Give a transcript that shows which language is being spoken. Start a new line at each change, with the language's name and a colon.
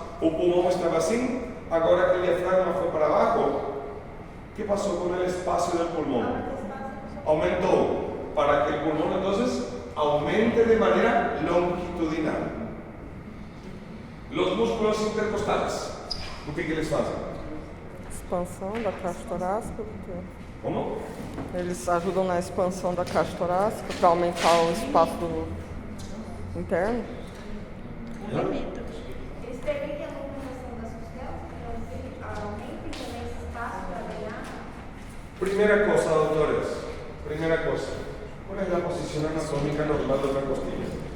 Portuguese: O pulmão
Spanish: estaba así, ahora que el diafragma fue para abajo, ¿qué pasó con el espacio del pulmón? Aumentó, para que el pulmón entonces aumente de manera longitudinal. Los músculos intercostales,
Portuguese: o que eles fazem? Expansão da caixa torácica. Como? Eles ajudam na expansão da caixa torácica para aumentar o espaço interno. Limita. Eles permitem a movimentação das costelas, então aumentem também esse espaço para ganhar.
Spanish: Primera cosa, doctores. Primera cosa. ¿Cuál es la posición anatómica normal de una costilla?